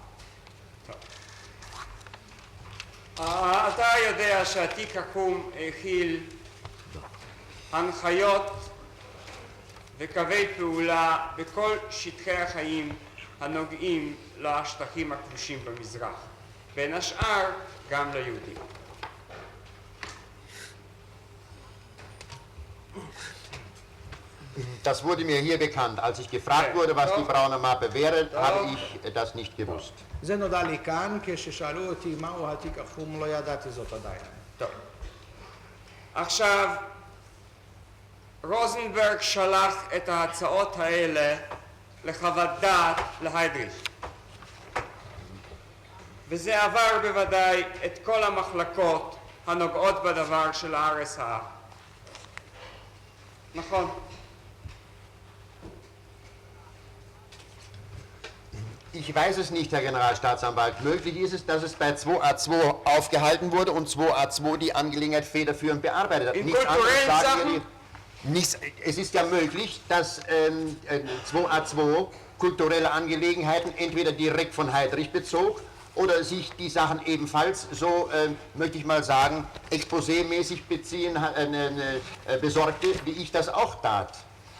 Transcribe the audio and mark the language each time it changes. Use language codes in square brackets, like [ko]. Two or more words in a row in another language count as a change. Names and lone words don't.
[he] אתה יודע שהתיק עקום הכיל הנחיות וקווי פעולה בכל שטחי החיים הנוגעים לשטחים הכבושים במזרח, בין השאר גם ליהודים. [de] Das wurde mir hier bekannt. Als ich gefragt wurde, was die braune Mappe wäre, habe ich das nicht gewusst. [he] זה נודע לי כאן, כששאלו אותי מהו התיק החום, לא ידעתי זאת עדיין. טוב. עכשיו, רוזנברג שלח את ההצעות האלה לחוות דעת להיידריך. וזה עבר בוודאי את כל המחלקות הנוגעות בדבר של ה-RSA. נכון. [de] Ich weiß es nicht, Herr Generalstaatsanwalt. Möglich ist es, dass es bei 2a2 aufgehalten wurde und 2a2 die Angelegenheit federführend bearbeitet hat. In kulturellen Sachen? Es ist ja möglich, dass 2a2 kulturelle Angelegenheiten entweder direkt von Heydrich bezog oder sich die Sachen ebenfalls so, möchte ich mal sagen, exposémäßig besorgte, wie ich das auch tat.